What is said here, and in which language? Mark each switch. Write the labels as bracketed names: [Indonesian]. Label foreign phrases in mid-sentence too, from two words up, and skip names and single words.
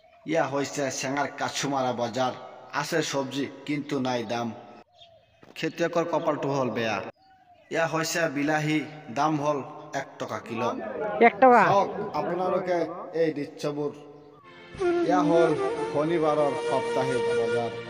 [Assamese] ইয়া হয়েছে সেঙ্গার কাছুমারা বাজার, আছে সবজি কিন্তু নাই দাম। খেতিয়কর কপালটো হল বেয়া। ইয়া হয়েছে বিলাহী, দাম হল 1 টাকা কিলো। 1 টাকা। চাওক আপোনালোকে এই দৃশ্যবোৰ। ইয়া হল শনিবাৰৰ সাপ্তাহিক বজাৰ।